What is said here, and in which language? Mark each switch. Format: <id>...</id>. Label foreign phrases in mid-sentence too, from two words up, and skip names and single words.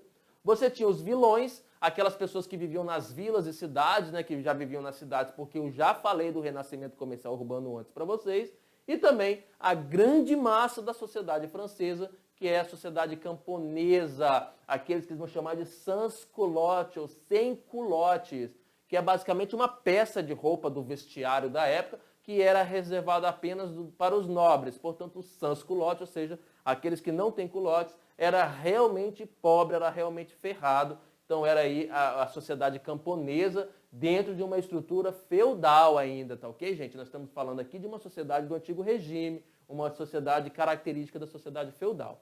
<pt>Você tinha os vilões, aquelas pessoas que viviam nas vilas e cidades, né, que já viviam nas cidades, porque eu já falei do renascimento comercial urbano antes para vocês, e também a grande massa da sociedade francesa, que é a sociedade camponesa, aqueles que eles vão chamar de sans-culottes ou sem-culottes, que é basicamente uma peça de roupa do vestiário da época, que era reservada apenas para os nobres, portanto, os sans-culottes, ou seja, aqueles que não têm culottes, era realmente pobre, era realmente ferrado. Então era aí a sociedade camponesa dentro de uma estrutura feudal ainda, tá ok, gente? Nós estamos falando aqui de uma sociedade do antigo regime, uma sociedade característica da sociedade feudal.</pt>